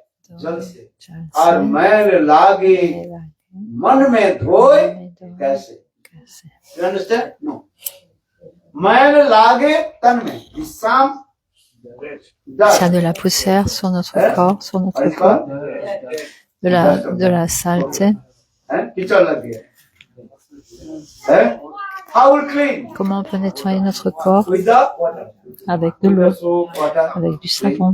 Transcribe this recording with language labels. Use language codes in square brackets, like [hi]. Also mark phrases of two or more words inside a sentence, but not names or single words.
[hi] जल से और मैल लागे मन में धोए कैसे? [en] You understand? No. [hi] मैल लागे तन में विश्राम [fr] S'il y a de la poussière sur notre corps, de la saleté, comment on peut nettoyer notre corps? Avec de l'eau, avec du savon.